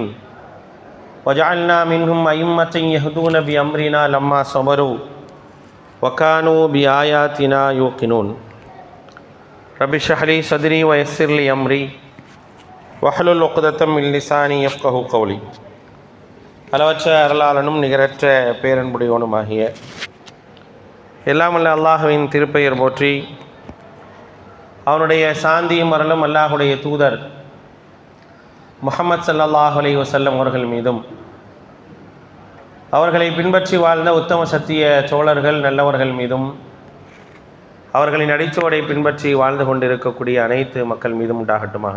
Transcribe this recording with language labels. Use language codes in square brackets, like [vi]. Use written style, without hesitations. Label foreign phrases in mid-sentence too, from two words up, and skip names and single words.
[ar] وجعلنا منهم أئمة يهدون بأمرنا لما صبروا وكانوا بآياتنا يوقنون. رب اشرح لي صدري ويسر لي أمري واحلل عقدة من لساني يفقهوا قولي. [ta] அளவற்ற அருளாளனும் நிகரற்ற பேரன்புடையவனுமாகிய எல்லாமல்ல அல்லாஹ்வின் திருப்பெயர் போற்றி, அவனுடைய சாந்தியும் அருளும் அல்லாஹுடைய தூதர் முஹம்மது [ar] صلى الله عليه وسلم [ta] அவர்கள் மீதும், அவர்களை பின்பற்றி வாழ்ந்த உத்தம சத்திய சோழர்கள் நல்லவர்கள் மீதும், அவர்களின் அடிச்சுவடை பின்பற்றி வாழ்ந்து கொண்டிருக்கக்கூடிய அனைத்து மக்கள் மீதும் உண்டாகட்டுமாக.